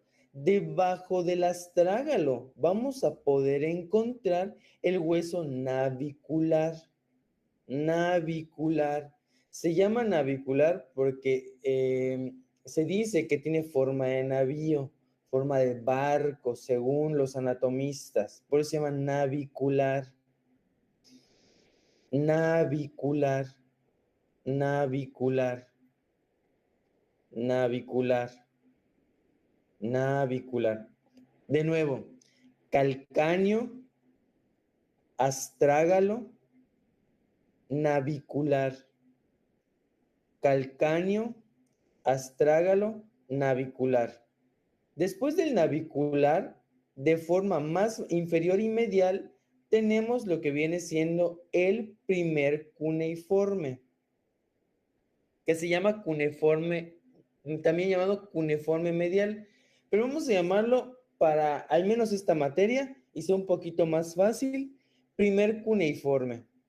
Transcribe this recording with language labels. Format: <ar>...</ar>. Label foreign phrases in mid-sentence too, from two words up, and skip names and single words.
<es>Debajo del astrágalo vamos a poder encontrar el hueso navicular. Navicular. Se llama navicular porque se dice que tiene forma de navío, forma de barco, según los anatomistas. Por eso se llama navicular. Navicular. Navicular. navicular, navicular. De nuevo, calcáneo, astrágalo, navicular. Calcáneo, astrágalo, navicular. Después del navicular, de forma más inferior y medial, tenemos lo que viene siendo el primer cuneiforme, que se llama cuneiforme, también llamado cuneiforme medial, pero vamos a llamarlo para al menos esta materia y sea un poquito más fácil, primer cuneiforme.</es>